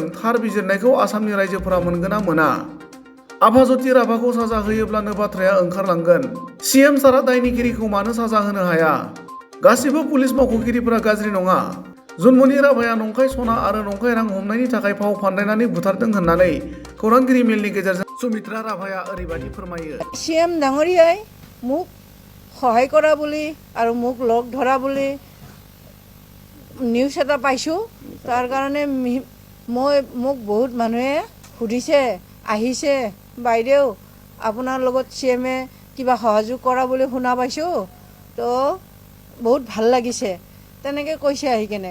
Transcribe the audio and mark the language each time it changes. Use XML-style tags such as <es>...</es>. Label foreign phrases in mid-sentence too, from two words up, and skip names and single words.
<brx>थार बिजिरनायखौ आसामनि रायजोफोरा मोनगोन ना मोना? आभाज्योति राभाखौ साजा होयोब्लानो बाथ्राया ओंखारलांगोन। सीएम सारा दायनिगिरिखौ मानो साजा होनो हाया? गासिबो पुलिस मावख'गिरिफोरा गाज्रि नङा। जुनमनि राभाया नंखाय सना आरो नंखाय रां हमनायनि थाखाय फाव फान्दायनानै बुथारदों होननानै खौरांगिरि मेलनि गेजेरजों सुमित्रा राभाया ओरैबायदि फोरमायो।</brx> <as>सीएम ডাঙৰীয়াই মোক সহায় কৰা বুলি আৰু মোক লগ ধৰা বুলি নিউজ এটা পাইছোঁ। তাৰ কাৰণে মোক বহুত মানুহে সুধিছে, আহিছে, বাইদেউ আপোনাৰ লগত CM-এ কিবা সহযোগ কৰা বুলি শুনা পাইছোঁ, তো বহুত ভাল লাগিছে তেনেকৈ কৈছে আহি কেনে।</as>